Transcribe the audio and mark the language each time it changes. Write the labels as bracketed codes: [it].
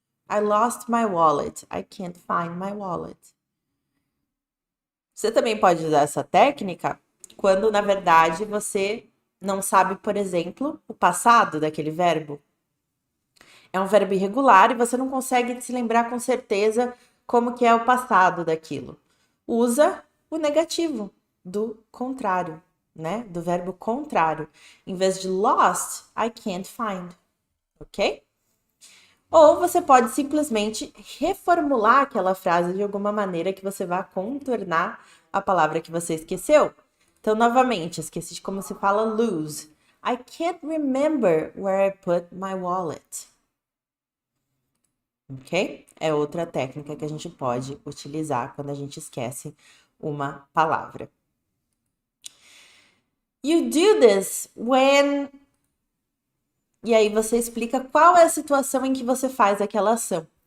[en] I lost my wallet. [pt] I can't find my wallet. Você também pode usar essa técnica quando, na verdade, você não sabe, por exemplo, o passado daquele verbo. É um verbo irregular e você não consegue se lembrar com certeza como que é o passado daquilo. Usa o negativo do contrário, né? Do verbo contrário. Em vez de [en] lost, I can't find. Ok? [pt] Ou você pode simplesmente reformular aquela frase de alguma maneira que você vá contornar a palavra que você esqueceu. Então, novamente, esqueci de como se fala lose. [en] I can't remember where I put my wallet. Ok? [pt] É outra técnica que a gente pode utilizar quando a gente esquece uma palavra. [en] You do this when. [pt] E aí você explica qual é a situação em que você faz aquela ação.